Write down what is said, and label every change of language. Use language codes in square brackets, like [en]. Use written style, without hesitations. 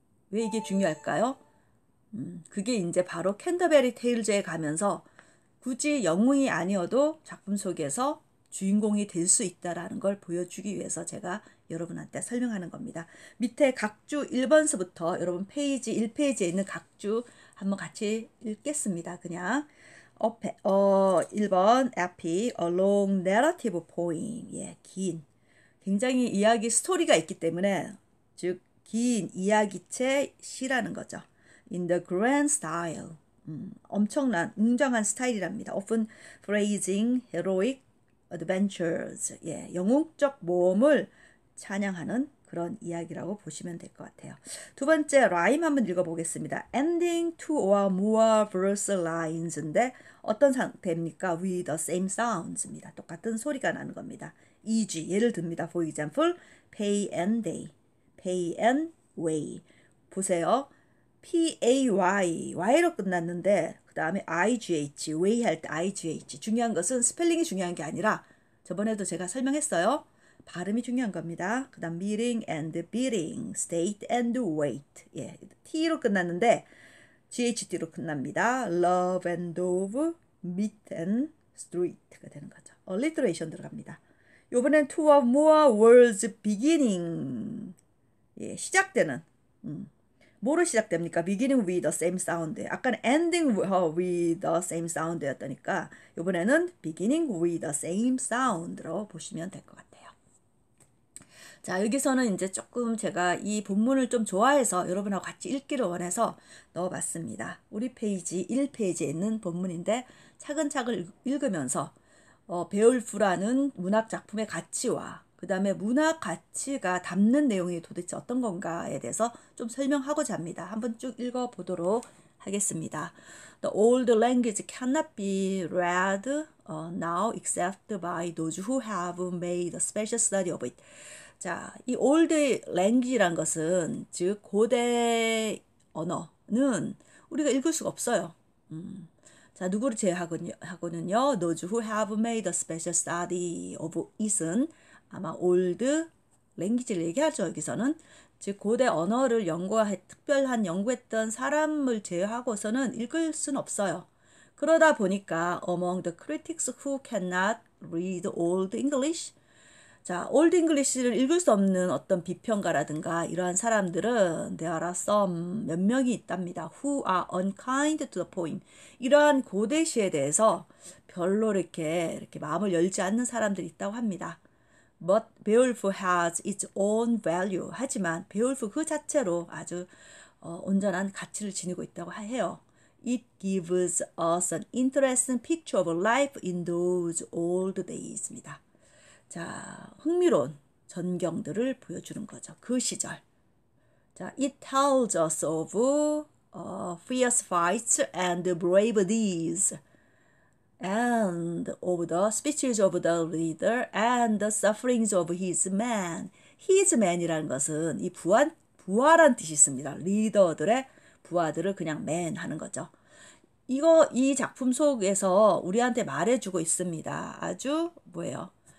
[ko] 왜 이게 중요할까요? 그게 이제 바로 캔터베리 테일즈에 가면서 굳이 영웅이 아니어도 작품 속에서 주인공이 될 수 있다라는 걸 보여주기 위해서 제가 여러분한테 설명하는 겁니다. 밑에 각주 1번서부터 여러분 페이지 1페이지에 있는 각주 한번 같이 읽겠습니다. 그냥 1번 앞이 [en] a long narrative poem. [ko] 예, 긴 굉장히 이야기 스토리가 있기 때문에 즉 긴 이야기체 시라는 거죠. [en] In the grand style. [ko] 엄청난 웅장한 스타일이랍니다. [en] Often praising heroic adventures. [ko] 예, 영웅적 모험을 찬양하는 그런 이야기라고 보시면 될 것 같아요. 두 번째 라임 한번 읽어보겠습니다. [en] Ending two or more verse lines인데 [ko] 어떤 상태입니까? [en] With the same sounds입니다. [ko] 똑같은 소리가 나는 겁니다. e.g. 예를 듭니다. [en] For example, pay and day, pay and way. [ko] 보세요. P-A-Y, Y로 끝났는데 그 다음에 I-G-H, way 할 때 I-G-H. 중요한 것은 스펠링이 중요한 게 아니라 저번에도 제가 설명했어요. 발음이 중요한 겁니다. 그 다음 [en] meeting and beating, state and wait. [ko] 예, T로 끝났는데 GHD로 끝납니다. [en] love and dove, meet and street가 [ko] 되는 거죠. alliteration 들어갑니다. 요번엔 [en] two or more words beginning. [ko] 예, 시작되는. 뭐로 시작됩니까? [en] beginning with the same sound. [ko] 아까는 [en] ending with the same sound였다니까 [ko] 이번에는 [en] beginning with the same sound로 [ko] 보시면 될 것 같아요. 자, 여기서는 이제 조금 제가 이 본문을 좀 좋아해서 여러분하고 같이 읽기를 원해서 넣어봤습니다. 우리 페이지 1페이지에 있는 본문인데 차근차근 읽으면서 베올프라는 문학 작품의 가치와 그 다음에 문학 가치가 담는 내용이 도대체 어떤 건가에 대해서 좀 설명하고자 합니다. 한번 쭉 읽어보도록 하겠습니다. [en] The old language cannot be read now except by those who have made a special study of it. [ko] 자, 이 old language란 것은 즉 고대 언어는 우리가 읽을 수가 없어요. 자, 누구를 제외하고는요. [en] Those who have made a special study of it은 [ko] 아마 [en] old language를 [ko] 얘기하죠. 여기서는 즉 고대 언어를 특별한 연구했던 사람을 제외하고서는 읽을 수는 없어요. 그러다 보니까 [en] among the critics who cannot read old English, [ko] 자, 올드 잉글리시를 읽을 수 없는 어떤 비평가라든가 이러한 사람들은 [en] there are some [ko] 몇 명이 있답니다. [en] Who are unkind to the poem. [ko] 이러한 고대시에 대해서 별로 이렇게 마음을 열지 않는 사람들이 있다고 합니다. [en] But Beowulf has its own value. [ko] 하지만 베올프 그 자체로 아주 온전한 가치를 지니고 있다고 해요. [en] It gives us an interesting picture of life in those old days입니다. [ko] 자, 흥미로운 전경들을 보여주는 거죠. 그 시절. [en] 자, it tells us of fierce fights and brave deeds, and of the speeches of the leader and the sufferings of his men. [ko] his men이라는 것은 이 부하란 뜻이 있습니다. 리더들의 부하들을 그냥 man 하는 거죠. 이 작품 속에서 우리한테 말해주고 있습니다. 아주 뭐예요?